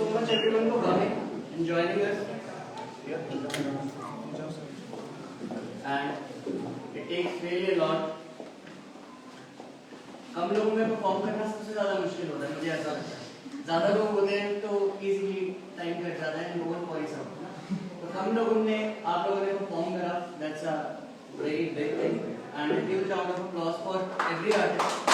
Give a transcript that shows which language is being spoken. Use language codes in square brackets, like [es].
[en] Everyone for coming and joining us. And it takes really a lot. [hi] हम लोगों में perform करना सबसे ज्यादा मुश्किल होता है, मुझे ऐसा लगता है। ज्यादा लोग होते हैं तो इजीली टाइम कट जाता है, लोगों को ही सब ना। तो हम लोगों ने, आप लोगों ने परफॉर्म करा, [en] that's a very big thing. And a huge round of applause for every artist.